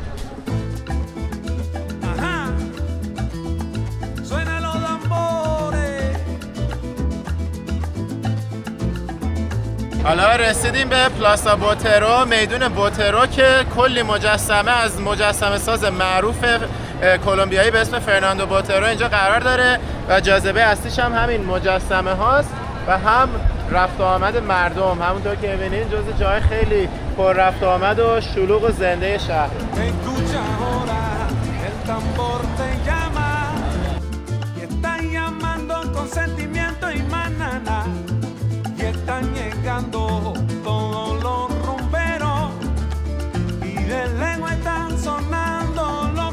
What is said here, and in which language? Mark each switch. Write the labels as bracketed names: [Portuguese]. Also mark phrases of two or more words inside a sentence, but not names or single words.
[Persian] حالا رسیدیم به پلاسا بوترو، میدون بوترو که کلی مجسمه از مجسمه ساز معروف کلمبیایی به اسم فرناندو بوترو اینجا قرار داره و جاذبه اصلیش هم همین مجسمه هاست و هم رفت و آمد مردم. همونطور که می‌بینید جزو جای خیلی پر رفت و آمد و شلوغ و زنده شهر. [Spanish] Están llegando todos los rumberos y de lejos están sonando los